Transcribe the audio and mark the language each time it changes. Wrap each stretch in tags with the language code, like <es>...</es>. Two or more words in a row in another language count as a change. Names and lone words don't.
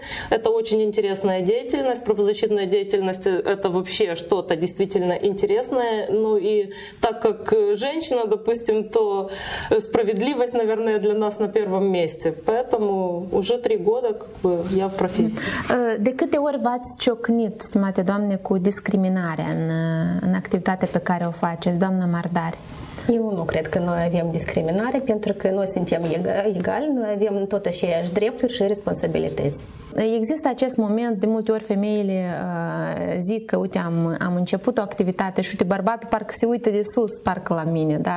<ru>Это очень интересная деятельность. Правозащитная деятельность — это вообще что-то действительно интересное. Ну и так как женщина, допустим, то справедливость, наверное, для нас на первом месте. Поэтому уже 3 года как бы я в профессии.</ru> <ro>De câte ori v-ați ciocnit, stimate doamne, cu discriminarea în activitatea pe care o faceți, doamna Mardari? Eu nu cred că noi avem discriminare, pentru că noi suntem egali, noi avem tot aceeași drepturi și responsabilități. Există acest moment, de multe ori femeile zic că, uite, am început o activitate și, uite, bărbatul parcă se uită de sus, parcă la mine, da?</ro>